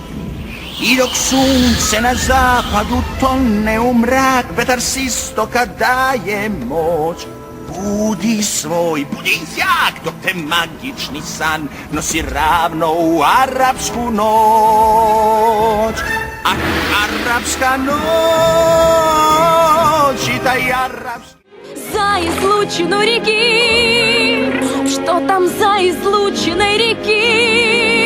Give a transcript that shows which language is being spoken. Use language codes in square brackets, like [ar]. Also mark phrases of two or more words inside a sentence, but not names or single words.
[sr] I dok sunce na zapadu tone u mrak, vetar s istoka daje moć. Budi svoj, budi jak, dok te magični san nosi ravno u arapsku noć. A arapska noć i taj arapski... [ru] За излучину реки, что там за излучиной реки?